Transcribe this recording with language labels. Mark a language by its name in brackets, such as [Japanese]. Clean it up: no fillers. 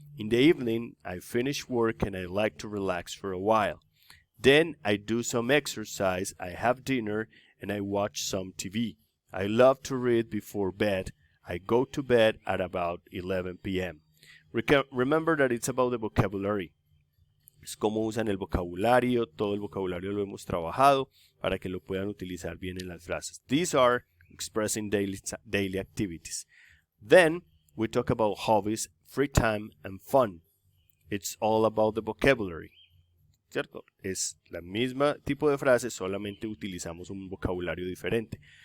[English] In the evening, I finish work and I like to relax for a while. Then I do some exercise, I have dinner, and I watch some TV. I love to read before bed. I go to bed at about 11 p.m. Remember that it's about the vocabulary. [Spanish] Es cómo usan el vocabulario, todo el vocabulario lo hemos trabajado para que lo puedan utilizar bien en las frases. [English] These are expressing daily activities. Then we talk about hobbies, free time, and fun. It's all about the vocabulary. [Spanish] ¿Cierto? Es la misma tipo de frase, solamente utilizamos un vocabulario diferente.